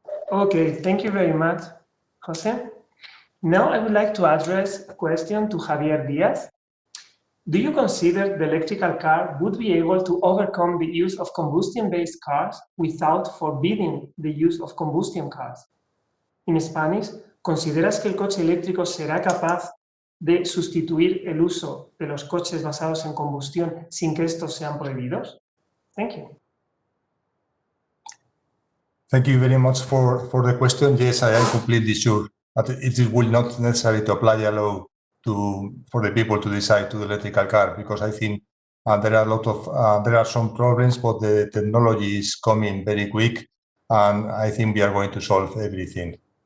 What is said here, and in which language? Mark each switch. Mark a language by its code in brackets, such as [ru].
[en] Okay, thank you very much, Jose. Now I would like to address a question to Javier Díaz. Do you consider the electrical car would be able to overcome the use of combustion-based cars without forbidding the use of combustion cars? [es] En Spanish, ¿consideras que el coche eléctrico será capaz de sustituir el uso de los coches basados en combustión sin que estos sean prohibidos? [en] Thank you. Thank you very much for the question. Yes, I am completely sure that it will not necessary to apply a law for the people to decide to the electrical car, because I think there are some problems, but the technology is coming very quick, and I think we are going to solve everything.